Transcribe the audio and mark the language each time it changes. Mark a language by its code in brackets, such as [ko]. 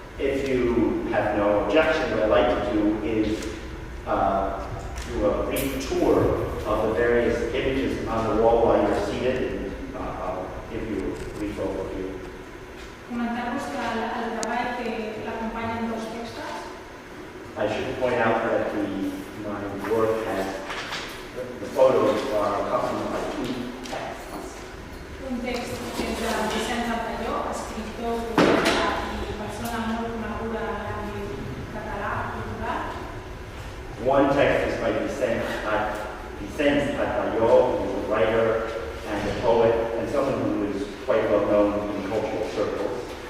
[en] If you have no objection, what I'd like to do is do a brief tour of the various images on the wall while you're seated, and I'll give you a brief overview. [ca] Comentar-vos que el treball que l'acompanya en dos textos. [en] I should point out that my work has, the photos are accompanied by two texts. [ca] Un text que és de Vicent Altalló, escriptor, poeta i persona molt coneguda en l'àmbit català cultural. [en] One text is by Vicent Altalló, who is a writer and a poet, and someone who is quite well known in cultural circles.